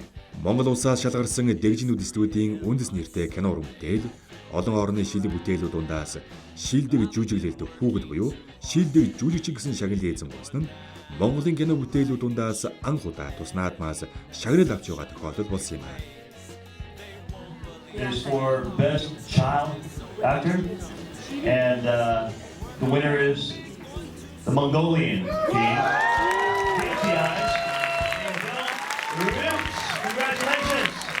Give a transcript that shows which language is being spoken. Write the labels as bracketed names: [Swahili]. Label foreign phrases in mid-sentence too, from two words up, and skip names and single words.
[Mongolian] Монгол улсаас шалгарсан Дэгжнүүд студийн үндэс нэртэй кино уран бүтээл, олон орны шилдэг бүтээлүүд дундаас шилдэг жүжиглэлт хүүгэл буюу шилдэг жүжигчин гэсэн шагналын эзэн болсон нь Монголын кино бүтээлүүд дундаас анх удаа тус наадмаас шагнал авч байгаа тохиолдол болсон юм аа. [English] Is for best child actor, and the winner is the Mongolian team. KTIs. Congratulations.